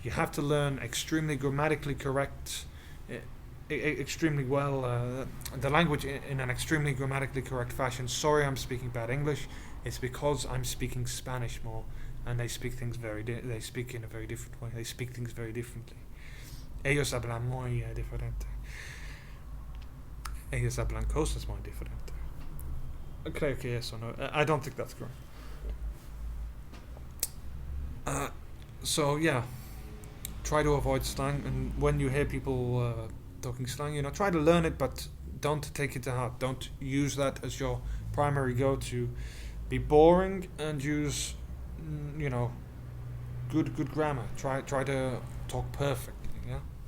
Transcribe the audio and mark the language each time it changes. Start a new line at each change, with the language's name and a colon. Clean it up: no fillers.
English: You have to learn extremely grammatically correct, extremely well, the language in an extremely grammatically correct fashion. Sorry, I'm speaking bad English. It's because I'm speaking Spanish more, and they speak things they speak in a very different way. They speak things very differently.
Spanish: Ellos hablan muy diferente. Ellos hablan cosas muy diferentes. Creo que eso no.
English: I don't think that's correct. So yeah, try to avoid slang, and when you hear people talking slang, try to learn it, but don't take it to heart. Don't use that as your primary go-to. Be boring and use, good grammar. Try to talk perfectly. Yeah.